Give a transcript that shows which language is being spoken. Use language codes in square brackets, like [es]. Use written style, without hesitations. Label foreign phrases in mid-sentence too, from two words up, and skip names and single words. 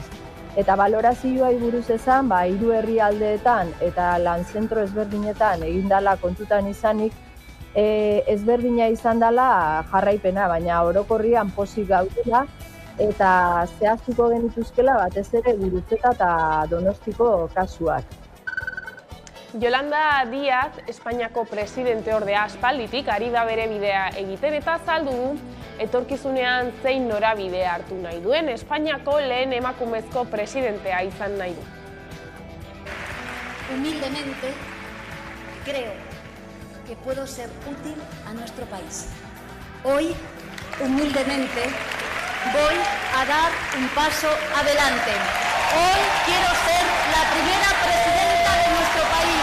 [eu] Eta balorazioai buruz esan, 3 herrialdeetan eta lanzentro ezberdinetan egindala kontutan izanik, ezberdina izan dela jarraipena, baina orokorrian pozik gaudela eta zehaztuko genituzkela batez ere Gurutzeta eta Donostiko kasuak. Yolanda Díaz, Espainiako presidente ordea aspalditik ari da bere bidea egiten eta azaldu du etorkizunean zein norabidea hartu nahi duen Espainiako lehen emakumezko presidentea izan nahi du. [es] Humildemente, creo que puedo ser útil a nuestro país. Hoy, humildemente, voy a dar un paso adelante. Hoy quiero ser la primera presidenta de nuestro país.